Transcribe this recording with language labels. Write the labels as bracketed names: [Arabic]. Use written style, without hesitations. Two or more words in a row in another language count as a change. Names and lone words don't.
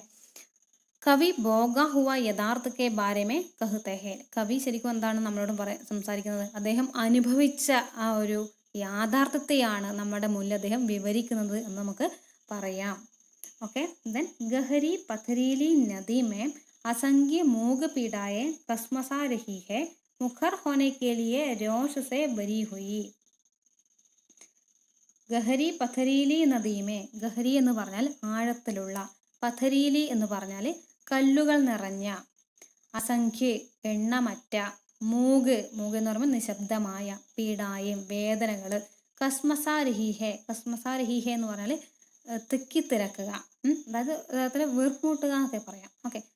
[Hindi] कवि भोगा हुआ यथार्थ के बारे में कहते हैं. [Malayalam] കവി ശരിക്കും നമ്മളോട് സംസാരിക്കുന്നത്, അദ്ദേഹം അനുഭവിച്ച ആ ഒരു യാഥാർത്ഥ്യത്തെയാണ് നമ്മുടെ മുന്നിൽ അദ്ദേഹം വിവരിക്കുന്നത് എന്ന് നമുക്ക് പറയാം. [English] okay, then [Hindi] गहरी पथरीली नदी में असंख्य मूग पीड़ाएं कसमसा रही है, मुखर होने के लिए रोष से भरी हुई. गहरी पथरीली नदी में. [Malayalam] ഗഹരി എന്ന് പറഞ്ഞാൽ ആഴത്തിലുള്ള, പഥരീലി എന്ന് പറഞ്ഞാൽ കല്ലുകൾ നിറഞ്ഞ, അസംഖ്യ എണ്ണമറ്റ, മൂഗ് എന്ന് പറയുമ്പോൾ നിശബ്ദമായ, പീഡായും വേദനകൾ, കസ്മസാരഹീഹെ എന്ന് പറഞ്ഞാൽ തിക്കിത്തിരക്കുക, അതായത് വീർപ്പുമുട്ടുക എന്നൊക്കെ പറയാം.